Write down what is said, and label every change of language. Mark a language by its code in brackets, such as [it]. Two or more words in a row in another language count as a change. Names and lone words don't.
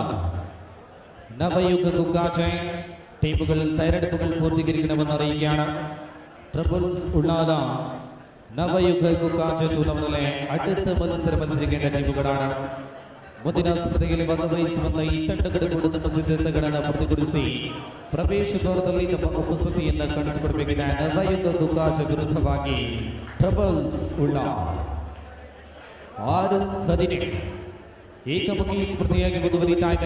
[ml] നവയുഗ കുക്കാച്ച് ടീമുകൾ തയ്യാറെടുപ്പുകൾ പൂർത്തീകരിക്കണമെന്ന് അറിയിക്കുകയാണ്. ട്രിപ്പിൾസ് ഉള്ളാല നവയുഗ കുക്കാച്ച് ടൂർണമെന്റിലെ അടുത്ത മത്സരം മത്സരിക്കേണ്ട ടീമുകളാണ്. [kn] ಮುಂದಿನ ಸ್ಪರ್ಧೆಯಲ್ಲಿ ಭಾಗವಹಿಸುವಂತಹ ಈ ತಂಡಗಳು ಕೂಡ ತಮ್ಮ ಸಿದ್ಧತೆಗಳನ್ನು ಪೂರ್ತಿಗೊಳಿಸಿ ಪ್ರವೇಶ ದ್ವಾರದಲ್ಲಿ ತಮ್ಮ ಉಪಸ್ಥಿತಿಯನ್ನು ಕಾಣಿಸಿಕೊಡಬೇಕಿದೆ. ನವಯುಗ ಕುಕಾಶ ವಿರುದ್ಧವಾಗಿ ಟ್ರಬಲ್ಸ್ ಉಳ್ಳ 6-17 ಏಕಮುಖಿ ಸ್ಪರ್ಧೆಯಾಗಿ ಮುಂದುವರಿತಾ ಇದೆ.